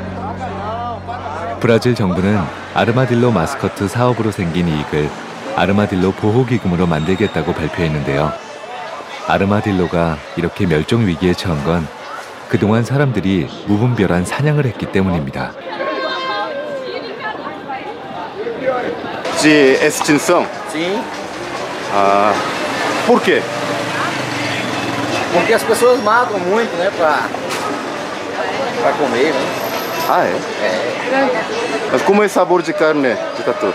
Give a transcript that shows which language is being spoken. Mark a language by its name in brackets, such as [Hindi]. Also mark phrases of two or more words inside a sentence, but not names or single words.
[Korean] 브라질 정부는 아르마딜로 마스코트 사업으로 생긴 이익을 아르마딜로 보호기금으로 만들겠다고 발표했는데요. 아르마딜로가 이렇게 멸종 위기에 처한 건 그동안 사람들이 무분별한 사냥을 했기 때문입니다. [Portuguese] De extinção? Sim, Ah, por quê? porque as pessoas matam muito, né, pra comer, né? Ah, é? Mas como é o sabor de carne de tatu?